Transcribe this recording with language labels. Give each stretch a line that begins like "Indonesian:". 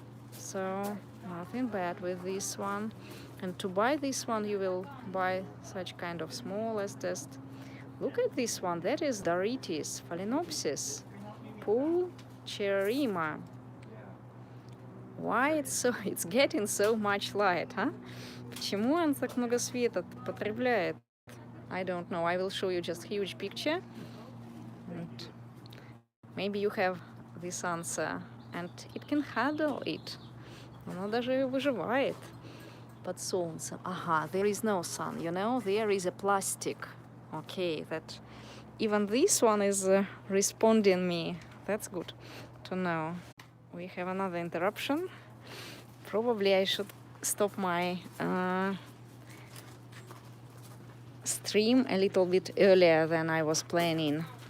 English: So nothing bad with this one. And to buy this one, you will buy such kind of smallest test. Look at this one. That is rarities, Phalaenopsis, Pulcherrima. Why it's getting so much light, huh?
Russian: Почему он так много света потребляет?
English: I don't know. I will show you just huge picture. And maybe you have this answer, and it can handle it.
Russian: Оно даже выживает под солнцем.
English: Ага, there is no sun, you know? There is a plastic. Okay, that even this one is responding me. That's good to know. We have another interruption. Probably I should stop my stream a little bit earlier than I was planning.